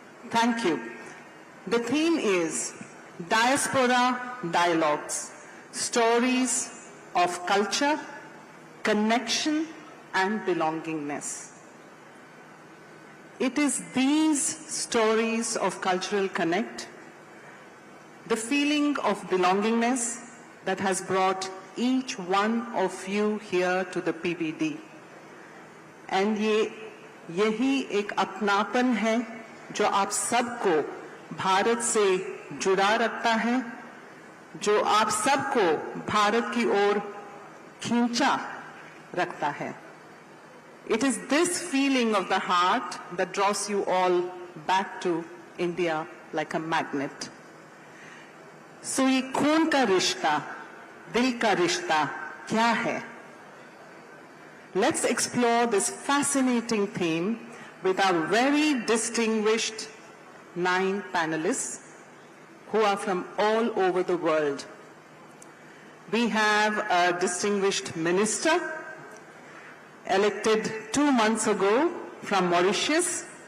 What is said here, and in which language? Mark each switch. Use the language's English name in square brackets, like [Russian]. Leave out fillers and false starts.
[English] Thank you. The theme is Diaspora Dialogues, Stories of Culture, Connection and Belongingness. It is these stories of cultural connect, the feeling of belongingness that has brought each one of you here to the PBD. [Hindi] And यही एक अपनापन है जो आप सबको भारत से जुड़ा रखता है, जो आप सबको भारत की ओर खींचा रखता है. [English] It is this feeling of the heart that draws you all back to India like a magnet. [Hindi] So ये खून का रिश्ता, दिल का रिश्ता क्या है? [English] Let's explore this fascinating theme with our very distinguished 9 panelists who are from all over the world. We have a distinguished minister elected 2 months ago from Mauritius.